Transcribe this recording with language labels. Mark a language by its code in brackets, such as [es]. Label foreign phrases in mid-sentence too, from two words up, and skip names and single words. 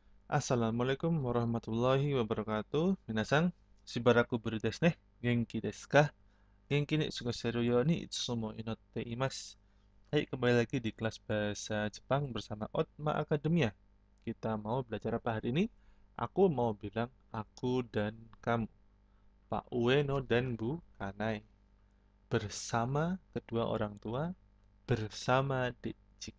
[ar] السلام عليكم ورحمة الله وبركاته. [ja] 皆さん、しばらくぶりですね。元気ですか? 元気に過ごしてるようにいつも祈っています. [id] Hai, kembali lagi di kelas bahasa Jepang bersama Otma Academia. Kita mau belajar apa hari ini? Aku mau bilang aku dan kamu. Pak Ueno dan Bu Kanai. Bersama kedua orang tua, bersama Dek Ciki.